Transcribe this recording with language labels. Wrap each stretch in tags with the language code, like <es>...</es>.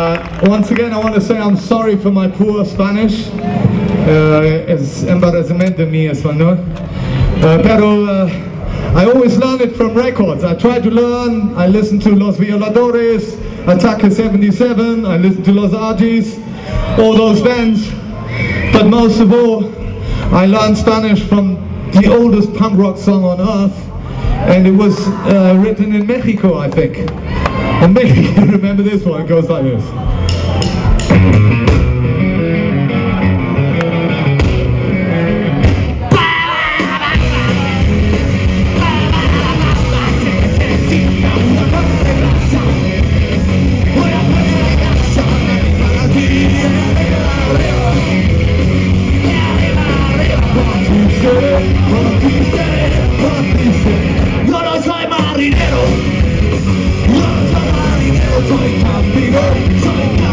<en>I'm sorry for my poor Spanish.</en> <es>Es embarazamiento mi español.</es> <en>Pero I always learn it from records. I try to learn. I listen to Los Violadores, Ataque 77. I listen to Los Argies, all those bands. But most of all, I learned Spanish from the oldest punk rock song on earth, and it was written in Mexico, I think. And maybe you remember this one. It goes like this.</en> <es>Soy marinero, soy campeón, soy.</es>